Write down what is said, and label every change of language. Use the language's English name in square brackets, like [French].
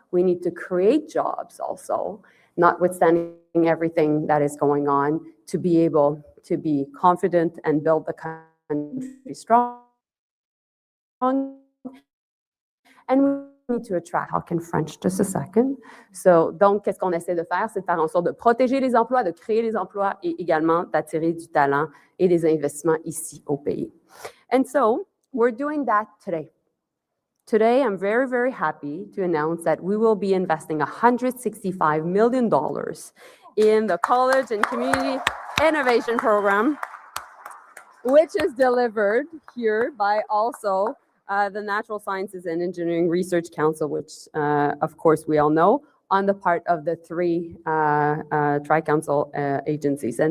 [English] We need to create jobs also, notwithstanding everything that is going on, to be able to be confident and build the country strong. And we need to attract, talk in French just a second. [French] So, donc, qu'est-ce qu'on essaie de faire? C'est de faire en sorte de protéger les emplois, de créer les emplois et également d'attirer du talent et des investissements ici au pays. [English] And so, we're doing that today. Today, I'm very, very happy to announce that we will be investing $165 million in the College and Community Innovation Program, which is delivered here by also the Natural Sciences and Engineering Research Council, which, of course, we all know, on the part of the three Tri-Council agencies.